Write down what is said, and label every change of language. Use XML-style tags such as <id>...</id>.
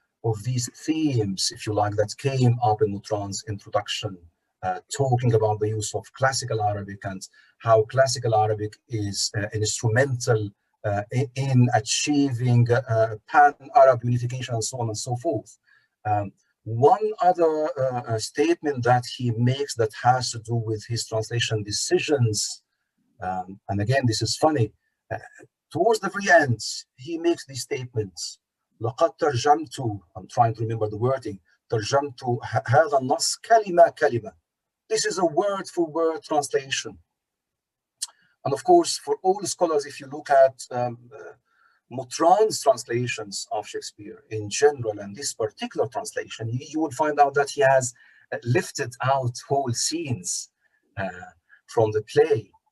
<en>of these themes, if you like, that came up in Mutran's introduction, talking about the use of classical Arabic and how classical Arabic is instrumental in achieving pan-Arab unification and so on and so forth. One other statement that he makes that has to do with his translation decisions, and again, this is funny, towards the very end, he makes these statements.</en> <ar>لقد ترجمت,</ar> <en>I'm trying to remember the wording,</en> <ar>ترجمت هذا النص كلمة كلمة.</ar> <en>This is a word-for-word translation. And of course, for all scholars, if you look at Mutran's translations of Shakespeare in general, and this particular translation, you will find out that he has lifted out whole scenes from the play.</en>